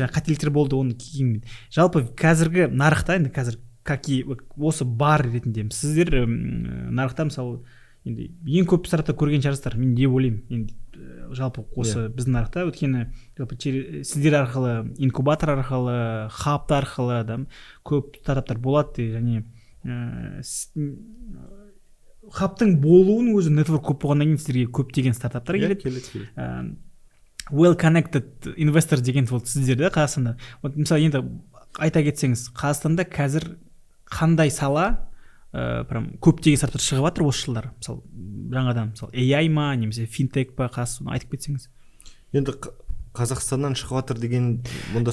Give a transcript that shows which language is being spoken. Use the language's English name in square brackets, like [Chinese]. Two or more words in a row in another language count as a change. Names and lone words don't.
[Kazakh] жаңа қателіктер болды, оны кейін жалпы қазіргі нарықта енді қазір осы бар ретінде сіздер нарықта мысалы енді ең көп стартап көрген шығарсыздар, мен де ойлаймын енді жалпы осы біздің нарықта өйткені сіздер арқылы инкубатор арқылы хаб арқылы көп стартаптар болады және хабтың болуының өзі нетворк көп болғаннан кейін сіздерге көптеген стартаптар келеді. [English] Well connected investor [Kazakh] деген ол сіздерде Қазақстанда. Мысалы енді айта кетсеңіз, Қазақстанда қазір қандай сала прям көптеген стартаптар шығып жатыр осы жылдары? Мысалы жаңадан мысалы AI ма немесе финтек па, соны айтып кетсеңіз. Енді Қазақстаннан шығып жатыр деген мұнда